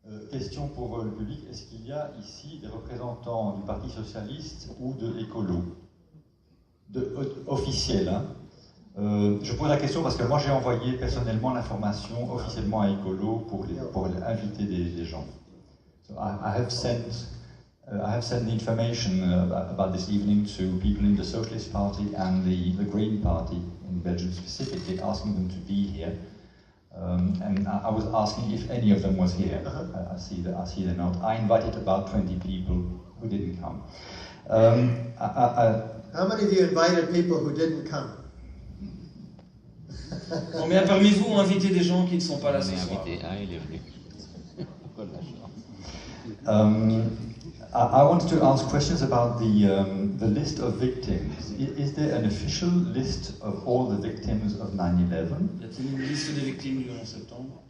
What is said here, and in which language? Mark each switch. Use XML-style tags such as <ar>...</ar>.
<fr>Question pour le public, est-ce qu'il y a ici des représentants du Parti Socialiste ou de Écolo officiels, hein? Je pose la question parce que moi j'ai envoyé personnellement l'information officiellement à Écolo pour inviter des gens.</fr> <en>So I have sent the information about this evening to people in the Socialist Party and the Green Party in Belgium specifically, asking them to be here. And I was asking if any of them was here. I see they're not. I invited about 20 people who didn't come. How many of you invited people who didn't come?</en> <fr>Combien parmi vous ont invité des gens qui ne sont pas là ce soir?</fr> <en>I wanted to ask questions about the list of victims. Is there an official list of all the victims of 9/11?</en> <fr>Y a-t-il une liste des victimes du 11 septembre?</fr>